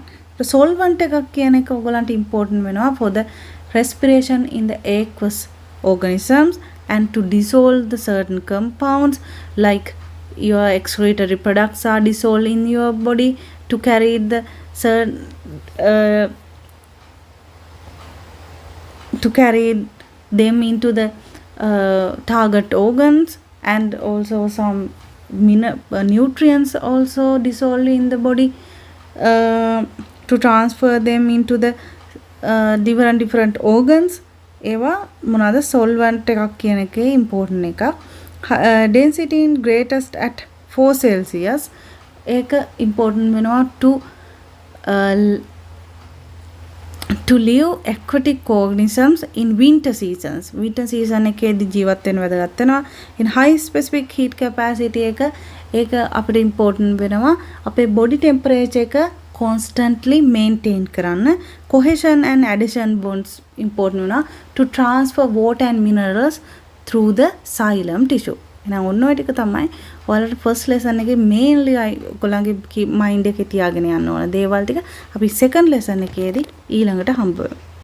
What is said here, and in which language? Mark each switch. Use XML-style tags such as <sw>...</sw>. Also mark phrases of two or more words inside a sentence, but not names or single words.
<en>The solvent</en> <si>එකක් කියන එක ඔයගලන්ට important වෙනවා</si> <en>for the respiration in the aqueous organisms and to dissolve the certain compounds like your excretory products are dissolved in your body to carry the to carry them into the target organs. and also some nutrients also dissolved in the body to transfer them into the different organs.</en> <si>ඒවා මොනවාද solvent එකක් කියන එකේ important එකක්.</si> <en>density in greatest at 4 Celsius</en> <si>ඒක important වෙනවා</si> <en>to live aquatic organisms in winter seasons. winter season</en> <si>එකේදී ජීවත් වෙන්න වැදගත් වෙනවා.</si> <en>in high specific heat capacity</en> <si>එක අපිට important වෙනවා අපේ</si> <en>body temperature එක constantly maintain කරන්න. cohesion and adhesion bonds important වෙනවා to transfer water and minerals through the xylem tissue.</en> <si>එහෙනම් ඔන්න ඔය ටික තමයි ඔයාලට</si> <en>first lesson</en> <si>එකේ mainly ඔයගොල්ලන්ගේ mind එකේ තියාගෙන යන්න ඕන දේවල් ටික අපි</si> <en>second lesson</en> <si>එකේදී ඊළඟට හම්බ වෙමු.</si>